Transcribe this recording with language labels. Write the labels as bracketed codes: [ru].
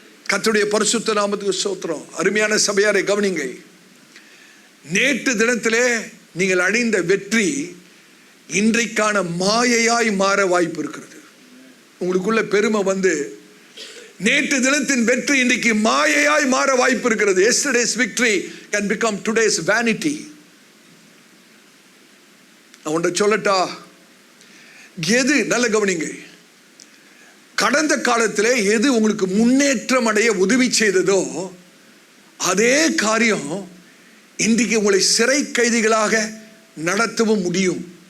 [ta] கர்த்தருடைய பரிசுத்த நாமத்துக்கு ஸ்தோத்திரம். அருமையான சபையாரை கவனிங்க. நேற்று தினத்திலே நீங்கள் அடைந்த வெற்றி இன்றைக்கான மாயையாய் மாற வாய்ப்பு இருக்கிறது. உங்களுக்குள்ள பெருமை வந்து நேற்று தினத்தின் வெற்றி இன்றைக்கு மாயையாய் மாற வாய்ப்பு இருக்கிறது. [en] Yesterday's victory can become today's vanity. [ta] நான் சொல்லட்டா, எது நல்ல கவனிங்க, கடந்த காலத்திலே எது உங்களுக்கு முன்னேற்றம் அடைய உதவி செய்ததோ அதே காரியம் இன்றைக்கு உங்களை சிறை கைதிகளாக நடத்தவும் முடியும்.